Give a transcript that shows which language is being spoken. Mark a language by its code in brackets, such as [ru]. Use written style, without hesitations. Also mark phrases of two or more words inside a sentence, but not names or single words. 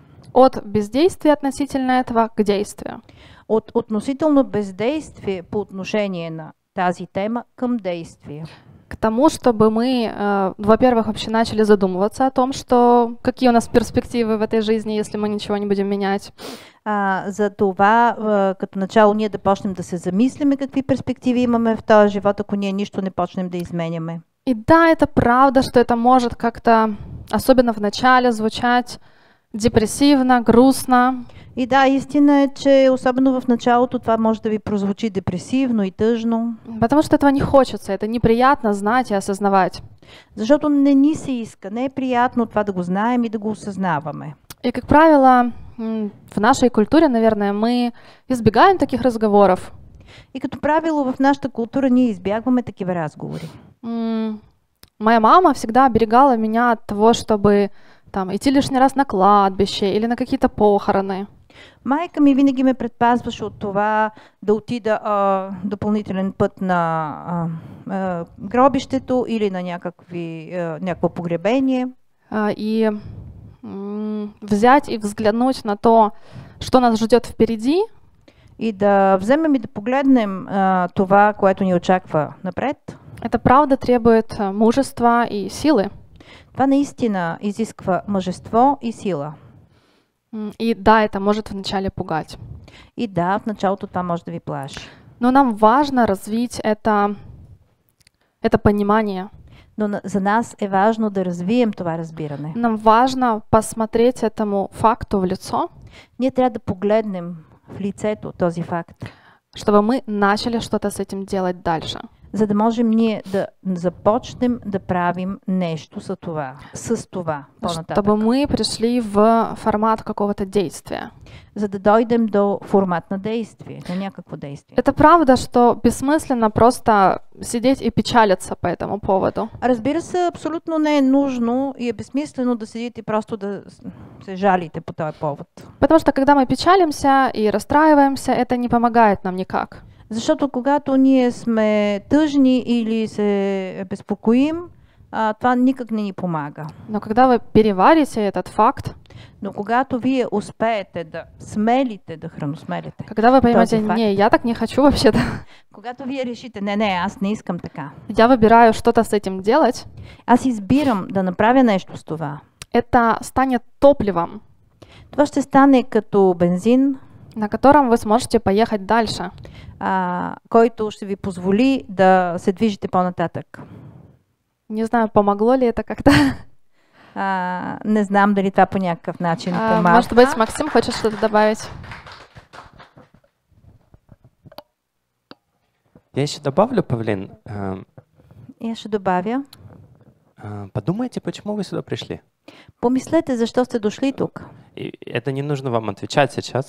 [ru] От бездействия относительно этого к действию. [bg] От относително бездействие по отношение на тази тема към действие. [ru] К тому, чтобы мы, во-первых, вообще начали задумываться о том, что какие у нас перспективы в этой жизни, если мы ничего не будем менять. [bg] За това, като начало, ние да почнем да се замислиме какви перспективи имаме в този живот, ако ние нищо не почнем да изменяме. [ru] И да, это правда, что это может как-то, особенно в начале, звучать депрессивно, грустно. [bg] И да, истина е, че особено в началото това може да ви прозвучи депресивно и тъжно. [ru] Потому что этого не хочется, это неприятно знать и осознавать. [bg] Защото не ни се иска, не е приятно това да го знаем и да го осъзнаваме. [ru] И, как правило, в нашей культуре, наверное, мы избегаем таких разговоров. [bg] И като правило в нашата култура ние избягваме такива разговори. [ru] Моя мама всегда оберегала меня от того, чтобы там идти лишний раз на кладбище или на какие-то похороны. [bg] Майка ми винаги ме предпазваше от това да отида допълнителен път на гробището или на някакво погребение. [ru] И взять и взглянуть на то, что нас ждет впереди. [bg] И да вземем и да погледнем това, което ни очаква напред. [ru] Это правда требует мужества и силы. [bg] Това наистина изисква мъжество и сила. [ru] И да, это может вначале пугать. [bg] И да, в началото това може да ви плаши. [ru] Но нам важно развить это понимание. [bg] Но за нас е важно да развием това разбиране. [ru] Нам важно посмотреть этому факту в лицо. [bg] Ние трябва да погледнем в лицето този факт. [ru] чтобы мы начали что-то с этим делать дальше. [bg] За да можем ние да започнем да правим нещо с това по-нататък. [ru] Чтобы мы пришли в формат какого-то действия. [bg] За да дойдем до формат на действие, на някакво действие. [ru] Это правда, что бессмысленно просто сидеть и печалиться по этому поводу. [bg] Разбира се, абсолютно не е нужно и е безсмислено да седите и просто да се жалите по този повод. [ru] Потому что когда мы печалимся и расстраиваемся, это не помогает нам никак. [bg] Защото когато ние сме тъжни или се безпокоим, това никак не ни помага. [ru] Но когда вы переварите этот факт, [bg] Но когато вие успеете да смелите, да храносмелите, [ru] когда вы поймете, [bg] този факт, [ru] не, я так не хочу вообще-то, [bg] когато вие решите, не, аз не искам така, [ru] я выбираю что-то с этим делать, [bg] аз избирам да направя нещо с това, [ru] это станет топливом, [bg] това ще стане като бензин, [ru] на котором вы сможете поехать дальше. [bg] който ще ви позволи да се движите по-нататък. [ru] Не знаю, помогло ли это как-то. [bg] Не знам дали това по някакъв начин помага. [ru] Может быть, Максим, хочешь что-то добавить? Я еще добавлю, Павлин. [bg] Я ще добавя. [ru] Подумайте, почему вы сюда пришли. [bg] Помислете, защо сте дошли тук. [ru] И это не нужно вам отвечать сейчас.